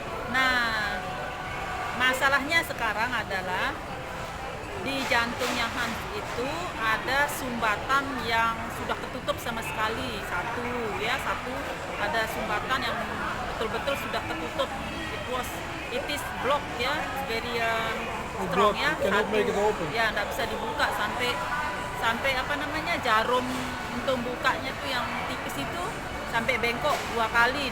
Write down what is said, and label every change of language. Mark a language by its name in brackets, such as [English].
[Indonesian] Nah, masalahnya sekarang adalah di jantungnya Hans itu ada sumbatan yang sudah ketutup sama sekali. Satu ada sumbatan yang betul-betul sudah ketutup. [English] It is blocked ya, very strong ya. Cannot make it open. [Indonesian] Ya, nggak bisa dibuka sampai apa namanya, jarum untuk bukanya tuh yang tipis itu sampai bengkok 2 kali.